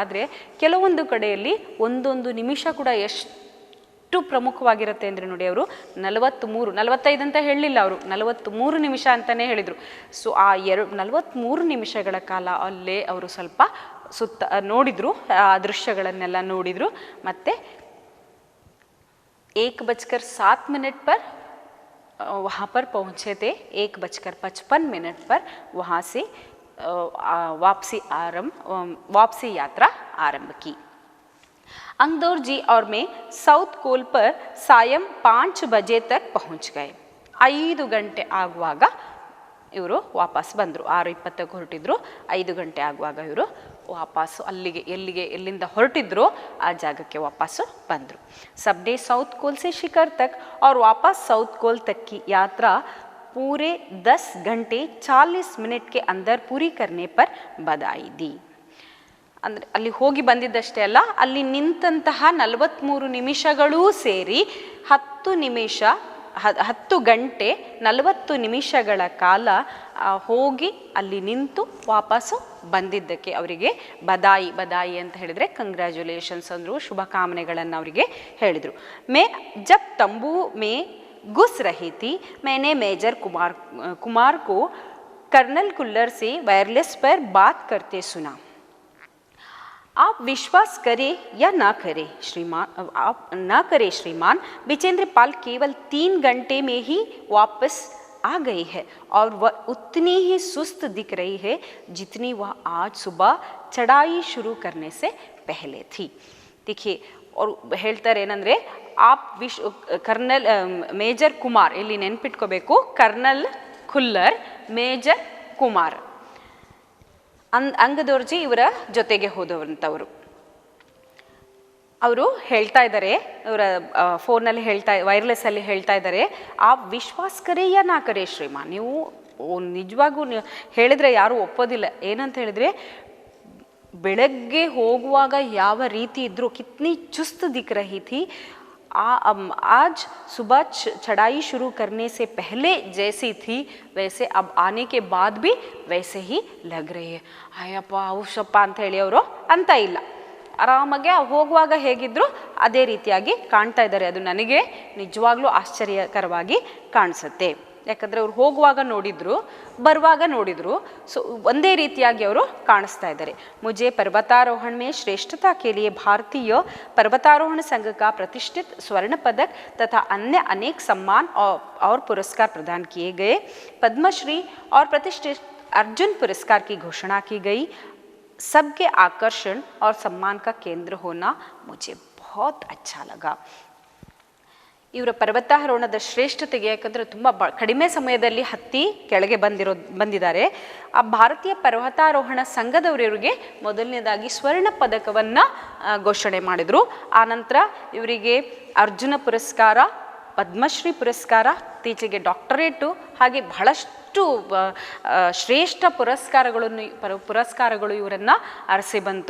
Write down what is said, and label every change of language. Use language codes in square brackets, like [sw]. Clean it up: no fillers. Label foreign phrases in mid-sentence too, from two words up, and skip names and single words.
[kn] ಆದರೆ ಕೆಲವೊಂದು ಕಡೆಯಲ್ಲಿ ಒಂದೊಂದು ನಿಮಿಷ ಕೂಡ ಎಷ್ಟು ಪ್ರಮುಖವಾಗಿರುತ್ತೆ ಅಂದರೆ ನೋಡಿ, ಅವರು 45 ಅಂತ ಹೇಳಲಿಲ್ಲ, ಅವರು 43 ನಿಮಿಷ ಅಂತಲೇ ಹೇಳಿದರು. ಸೊ ಆ 43 ನಿಮಿಷಗಳ ಕಾಲ ಅಲ್ಲೇ ಅವರು ಸ್ವಲ್ಪ ಸುತ್ತ ನೋಡಿದರು, ಆ ದೃಶ್ಯಗಳನ್ನೆಲ್ಲ ನೋಡಿದರು. [hi] ಮತ್ತು 1:07 पर वहाँ पर पहुँचे थे। 1:55 पर वहाँ से वापसी यात्रा आरंभ की। अंगदौर जी और मैं साउथ कोल पर सायಂ 5 बजे तक पहुँच गए। [kn] 5 ಗಂಟೆ ಆಗುವಾಗ ಇವರು ವಾಪಸ್ ಬಂದರು. 6:20ಕ್ಕೆ ಹೊರಟಿದ್ರು. 5 ಗಂಟೆ ಆಗುವಾಗ ಇವರು ವಾಪಸ್ಸು ಎಲ್ಲಿಂದ ಹೊರಟಿದ್ರು ಆ ಜಾಗಕ್ಕೆ ವಾಪಸ್ಸು ಬಂದರು. [hi] सबने साउथ कोल से शिखर तक और वापस साउथ कोल तक की यात्रा पूरे 10 घंटे 40 मिनट के अंदर पूरी करने पर बधाई दी. [kn] ಅಂದರೆ ಅಲ್ಲಿ ಹೋಗಿ ಬಂದಿದ್ದಷ್ಟೇ ಅಲ್ಲ, ಅಲ್ಲಿ ನಿಂತಹ 43 ನಿಮಿಷಗಳೂ ಸೇರಿ 10 ಗಂಟೆ 40 ನಿಮಿಷಗಳ ಕಾಲ ಹೋಗಿ ಅಲ್ಲಿ ನಿಂತು ವಾಪಸ್ಸು ಬಂದಿದ್ದಕ್ಕೆ ಅವರಿಗೆ ಬದಾಯಿ ಅಂತ ಹೇಳಿದರೆ ಕಂಗ್ರ್ಯಾಚುಲೇಷನ್ಸ್ ಅಂದರು, ಶುಭಕಾಮನೆಗಳನ್ನು ಅವರಿಗೆ ಹೇಳಿದರು. [hi] मैं जब तंबू में घुस रही थी मैंने मेजर कुमार को कर्नल कुल्लर से वायरलेस पर बात करते सुना. आप विश्वास करें या ना करें श्रीमान, बिजेंद्र पाल केवल 3 घंटे में ही वापस आ गई है और वह उतनी ही सुस्त दिख रही है जितनी वह आज सुबह चढ़ाई शुरू करने से पहले थी. देखिए, और [kn] ಹೇಳ್ತಾರೆ ಏನಂದರೆ, [hi] आप कर्नल मेजर कुमार, [kn] ಇಲ್ಲಿ ನೆನ್ಪಿಟ್ಕೋಬೇಕು, कर्नल कुल्लर, मेजर कुमार ಅಂಗದೋರ್ಜಿ ಇವರ ಜೊತೆಗೆ ಹೋದವಂಥವರು. ಅವರು ಹೇಳ್ತಾ ಇದ್ದಾರೆ, ಇವರ ಫೋನಲ್ಲಿ ವೈರ್ಲೆಸ್ಸಲ್ಲಿ ಹೇಳ್ತಾ ಇದ್ದಾರೆ, ಆ [hi] विश्वास करें या ना करें श्रीमान, [kn] ನೀವು ನಿಜವಾಗೂ ಹೇಳಿದರೆ ಯಾರೂ ಒಪ್ಪೋದಿಲ್ಲ. ಏನಂತ ಹೇಳಿದರೆ, ಬೆಳಗ್ಗೆ ಹೋಗುವಾಗ ಯಾವ ರೀತಿ ಇದ್ದರೂ [hi] कितनी चुस्त दिख रही थी, आज सुबह चढ़ाई शुरू करने से पहले जैसी थी वैसे अब आने के बाद भी वैसे ही लग रही है. [kn] ಅಯ್ಯಪ್ಪ ಔಷಪ್ಪ ಅಂತ ಹೇಳಿ ಅವರು ಅಂತ ಇಲ್ಲ, ಆರಾಮಾಗೆ ಹೋಗುವಾಗ ಹೇಗಿದ್ರು ಅದೇ ರೀತಿಯಾಗಿ ಕಾಣ್ತಾ ಇದ್ದಾರೆ. ಅದು ನನಗೆ ನಿಜವಾಗ್ಲೂ ಆಶ್ಚರ್ಯಕರವಾಗಿ ಕಾಣಿಸುತ್ತೆ. ಯಾಕಂದರೆ ಅವ್ರು ಹೋಗುವಾಗ ನೋಡಿದ್ರು, ಬರುವಾಗ ನೋಡಿದ್ರು, ಸೊ ಒಂದೇ ರೀತಿಯಾಗಿ ಅವರು ಕಾಣಿಸ್ತಾ ಇದ್ದಾರೆ. [hi] मुझे पर्वतारोहण में श्रेष्ठता के लिए भारतीय पर्वतारोहण संघ का प्रतिष्ठित स्वर्ण पदक तथा अन्य अनेक सम्मान और पुरस्कार प्रदान किए गए. पद्मश्री और प्रतिष्ठित अर्जुन पुरस्कार की घोषणा की गई. सबके आकर्षण और सम्मान का केंद्र होना मुझे बहुत अच्छा लगा. [kn] ಇವರ ಪರ್ವತಾರೋಹಣದ ಶ್ರೇಷ್ಠತೆಗೆ, ಯಾಕಂದರೆ ತುಂಬ ಕಡಿಮೆ ಸಮಯದಲ್ಲಿ ಹತ್ತಿ ಕೆಳಗೆ ಬಂದಿದ್ದಾರೆ. ಆ ಭಾರತೀಯ ಪರ್ವತಾರೋಹಣ ಸಂಘದವರು ಇವರಿಗೆ ಮೊದಲನೇದಾಗಿ ಸ್ವರ್ಣ ಪದಕವನ್ನು ಘೋಷಣೆ ಮಾಡಿದರು. ಆನಂತರ ಇವರಿಗೆ ಅರ್ಜುನ ಪುರಸ್ಕಾರ, ಪದ್ಮಶ್ರೀ ಪುರಸ್ಕಾರ, ಇತ್ತೀಚೆಗೆ ಡಾಕ್ಟರೇಟು, ಹಾಗೆ ಬಹಳಷ್ಟು ಶ್ರೇಷ್ಠ ಪುರಸ್ಕಾರಗಳು ಇವರನ್ನು ಅರಸಿ ಬಂತು.